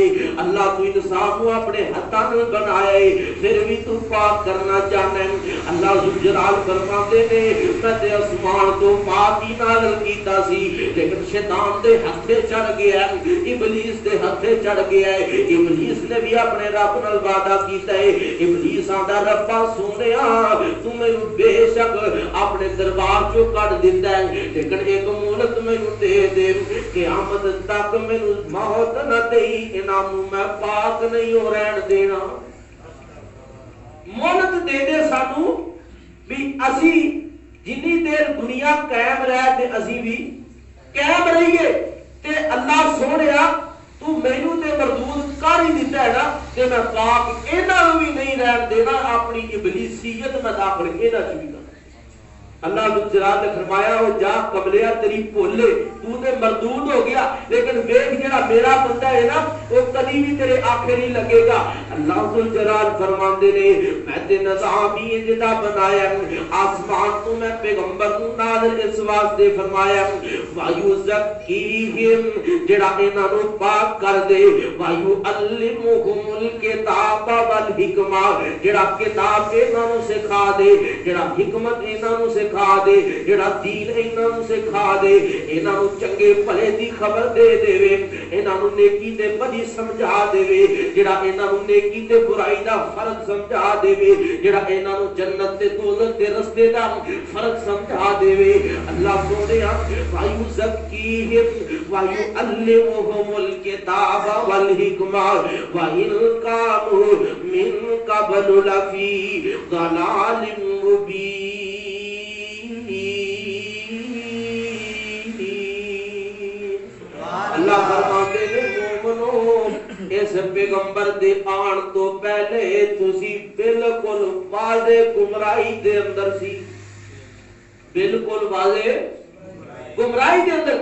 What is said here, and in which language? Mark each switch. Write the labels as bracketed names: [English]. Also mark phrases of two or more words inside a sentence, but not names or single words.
[Punjabi] اللہ تو انسان کو اپنے ہتھاں نال بنایا ہے پھر بھی تو پاک کرنا چاہنا ہے. اللہ ذوالجلال فرماتے نے میں تے آسمان تو پاک ہی نازل کیتا سی, لیکن شیطان دے ہتھے چڑھ گیا, ابلیس دے ہتھے چڑھ گیا ہے. ابلیس نے بھی اپنے رب نال وعدہ کیتا ہے. ابلیس آندا ربا سونیا تو مینوں بے شک اپنے دربار چوں کڈ دیندا ہے, لیکن ایک مہلت مینوں دے دے, قیامت تک مینوں موت نہ دئی, انہاں نوں میں پاک نہیں ہو رہن دینا. مہلت دے دے سانوں بھی اسی جنی دیر دنیا قائم رہے تے اسی بھی قائم رہیے. تے اللہ سونیا تو مینوں تے مردود کر ہی دیتا ہے نا, تے میں پاک انہاں نوں بھی نہیں رہن دینا. اپنی ابلیسیت میں داخل انہاں چ بھی کرنا. اللہ ذوالجلال نے فرمایا وہ جا قبلیا تیری بھولے تو تے مردود ہو گیا, لیکن ویکھ جڑا میرا بندہ ہے نا وہ کبھی بھی تیرے آنکھیں نہیں لگے گا. اللہ ذوالجلال فرماندے نے میں تے نظام ہی جدا بنایا, آسمان تو میں پیغمبر نوں نازل اس واسطے فرمایا وَيُزَكِّيهِمْ جڑا انہاں نوں پاک کر دے, [Arabic] وَيُعَلِّمُهُمُ الْكِتَابَ وَالْحِکْمَةَ [Punjabi] جڑا کتاب انہاں نوں سکھا دے, جڑا حکمت انہاں نوں سکھا دے، جڑا دین انہاں نوں سکھا دے، انہاں نوں چنگے بھلے دی خبر دے دے، انہاں نوں نیکی تے بدی سمجھا دے، جڑا انہاں نوں نیکی تے برائی دا فرق سمجھا دے، جڑا انہاں نوں جنت تے دوزخ دے رستے دا فرق سمجھا دے۔ [Arabic] اللہ سونیا وَيُزَكِّيهِمْ وَيُعَلِّمُهُمُ الْكِتَابَ وَالْحِكْمَةَ وَإِن كَانُوا مِن قَبْلُ لَفِي ضَلَالٍ مُبِينٍ۔ [Punjabi] اللہ فرماتے ہیں مومنو، اس پیغمبر دے آن تو پہلے تسی بالکل واضح گمراہی دے اندر سی، بالکل واضح گمراہی دے اندر۔